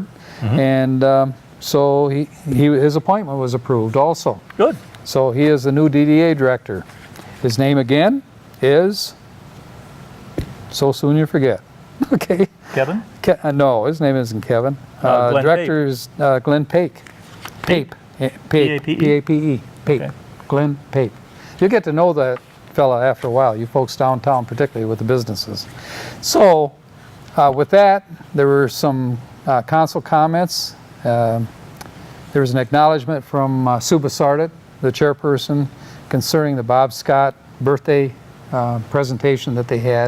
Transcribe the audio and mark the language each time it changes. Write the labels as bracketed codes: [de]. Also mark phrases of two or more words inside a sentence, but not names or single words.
[en] And so his appointment was approved also. Good. So he is the new DDA director. His name again is, so soon you forget. Okay. Kevin? No, his name isn't Kevin. Glenn Director is Glenn Pape. Pape. P-A-P-E? P-A-P-E. Pape. Okay. Glenn Pape. You'll get to know that fella after a while, you folks downtown, particularly with the businesses. So with that, there were some council comments. There was an acknowledgement from Sue Bassardit, the chairperson, concerning the Bob Scott birthday presentation that they had.